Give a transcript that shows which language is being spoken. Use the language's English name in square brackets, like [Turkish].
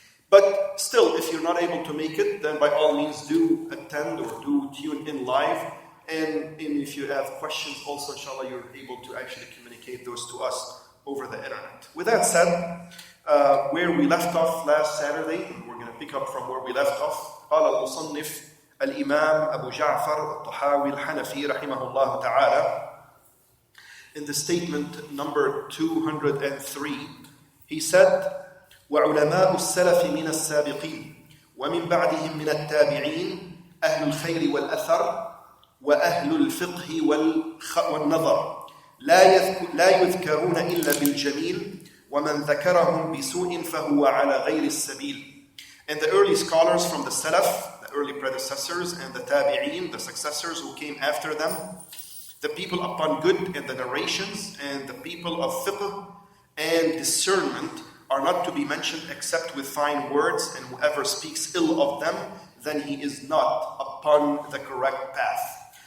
[English] But still, if you're not able to make it, then by all means do attend or do tune in live. And if you have questions also, inshallah, you're able to actually communicate those to us over the internet. With that said, where we left off last Saturday, we're going to pick up from where we left off. [Arabic] قال المصنف الإمام أبو جعفر الطحاوي الحنفي رحمه الله تعالى, [English] in the statement number 203, he said, [Arabic] وعلماء السلف من السابقين ومن بعدهم من التابعين أهل الخير والأثر وأهل الفقه والنظر لا يذكرون إلا بالجميل ومن ذكرهم بسوء فهو على غير السبيل. [English] And the early scholars from the Salaf, the early predecessors, and the Tabi'een, the successors who came after them, the people upon good and the narrations, and the people of fiqh and discernment are not to be mentioned except with fine words, and whoever speaks ill of them, then he is not upon the correct path.